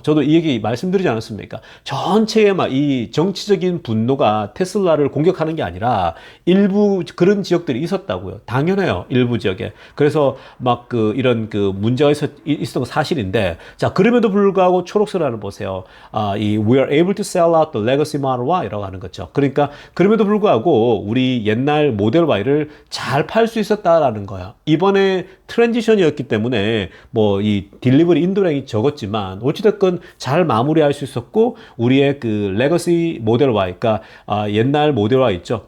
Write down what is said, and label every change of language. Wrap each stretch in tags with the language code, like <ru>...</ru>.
<ko>저도 이 얘기 말씀드리지 않았습니까? 전체의 막 이 정치적인 분노가 테슬라를 공격하는 게 아니라 일부 그런 지역들이 있었다고요. 당연해요. 일부 지역에. 그래서 막 그 이런 그 문제가 있었던 건 사실인데, 자, 그럼에도 불구하고 초록색을 보세요. 이</ko> <en>we are able to sell out the legacy Model Y</en> <ko>라고 하는 거죠. 그러니까 그럼에도 불구하고 우리 옛날 모델 Y를 잘 팔 수 있었다라는 거야. 이번에 트랜지션이었기 때문에 뭐 이 딜리버리 인도량이 적었지만 어찌됐건 잘 마무리할 수 있었고, 우리의 그 레거시 모델 Y, 그러니까 옛날 모델 Y 있죠.</ko>